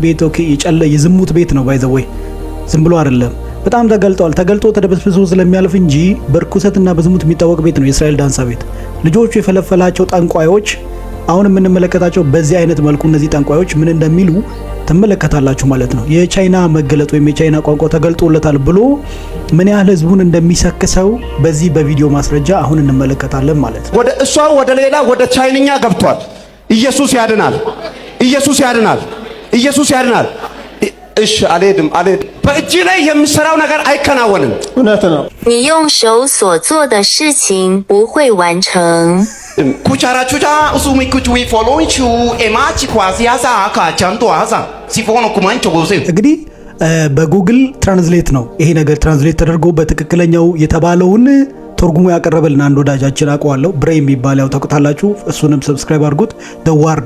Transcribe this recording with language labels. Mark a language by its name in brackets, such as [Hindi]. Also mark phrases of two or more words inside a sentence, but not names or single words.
[Amharic] ቤት ኦኬ፣ የዝሙት ቤት ነው። [English] by the way [Amharic] ዝም ብሎ አይደለም። በጣም ተገልጦ ተደበስብሶ ስለሚያልፍ እንጂ በርኩሰትና በዝሙት የሚታወቅ ቤት ነው የእስራኤል ዳንሳ ቤት። ልጆቹ የፈለፈላቸው ጠንቋዮች አሁን የምንመለከታቸው በዚህ አይነት መልኩ እነዚህ ጠንቋዮች ምን እንደሚሉ ትመለከታላችሁ ማለት ነው። የቻይና መገለጥ ወይም የቻይና ቋንቋ ተገልጦለታል ብሎ ምን ያህል ህዝቡን እንደሚሰክሰው በዚህ በቪዲዮ ማስረጃ አሁን እንመለከታለን ማለት ነው። ወደ እሷ ወደ ሌላ ወደ ቻይንኛ ገብቷል። ኢየሱስ ያድናል፣ ኢየሱስ ያድናል፣ ኢየሱስ ያድናል። እሺ አልሄድም። በእጅ ላይ የምሰራው ነገር አይከናወንም። እውነት ነው። [Chinese] 你用手所做的事情不会完成。 ኩቻራቹቻ ኡሱሚ ኩቹዊ ፎሎንቹ ኤማቺ ኳሲያሳ አካ ቻንቶ አዛ ሲፎኖ ኩማንቾ ጎሴ [Amharic] እንግዲህ በጉግል ትራንስሌት ነው ይሄ ነገር ትራንስሌት ተደርጎ በትክክለኛው የተባለውን ተርጉሞ ያቀረበልን አንድ ወዳጃችን አውቀዋለሁ። ብሬ የሚባል ያው ታውቁታላችሁ። እሱንም ሰብስክራይብ አድርጉት። [English] the word